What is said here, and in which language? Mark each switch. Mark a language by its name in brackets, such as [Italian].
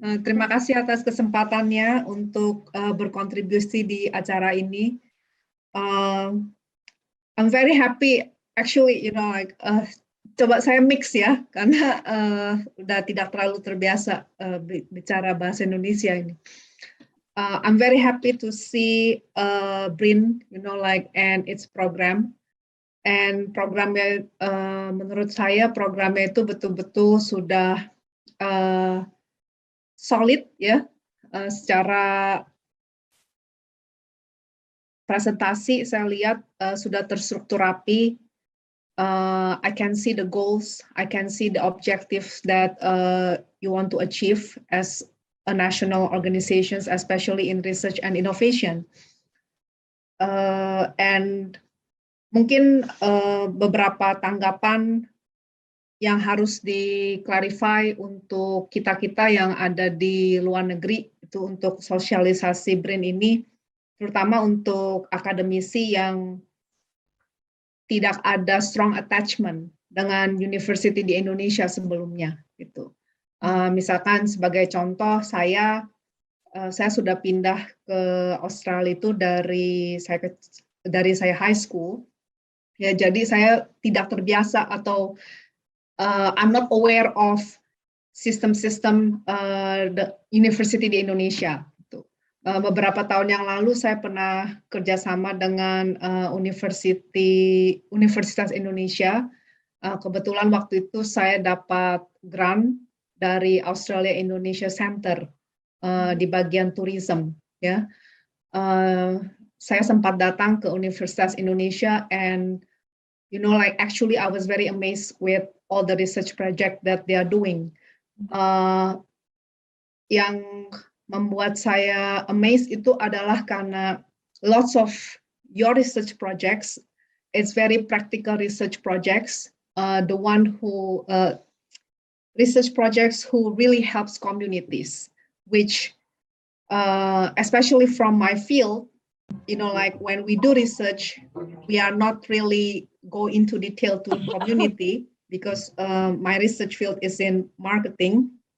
[Indonesian] Terima kasih atas kesempatannya untuk berkontribusi di acara ini. [English] I'm very happy, actually, [Indonesian] coba saya mix ya, karena udah tidak terlalu terbiasa bicara bahasa Indonesia ini. [English] I'm very happy to see BRIN, and its program. [Indonesian] And programnya, menurut saya programnya itu betul-betul sudah solid ya, secara presentasi saya lihat sudah terstruktur rapi. [English] I can see the goals, I can see the objectives that you want to achieve as a national organizations, especially in research and innovation. [Indonesian] And mungkin beberapa tanggapan yang harus di-clarify untuk kita-kita yang ada di luar negeri, itu untuk sosialisasi BRIN ini, terutama untuk akademisi yang tidak ada strong attachment dengan university di Indonesia sebelumnya. Gitu. Misalkan sebagai contoh, saya sudah pindah ke Australia itu dari saya high school. Ya, jadi saya tidak terbiasa atau [English] I'm not aware of [Indonesian] sistem-sistem the university di Indonesia. Beberapa tahun yang lalu saya pernah kerjasama dengan Universitas Indonesia. Kebetulan waktu itu saya dapat grant dari Australia Indonesia Center di bagian tourism. Ya, saya sempat datang ke Universitas Indonesia [English] and actually I was very amazed with all the research project that they are doing. [Indonesian] Yang membuat saya amazed itu adalah karena [English] lots of your research projects, it's very practical research projects, the one who research projects who really helps communities, which especially from my field, when we do research, we are not really go into detail to community because my research field is in marketing.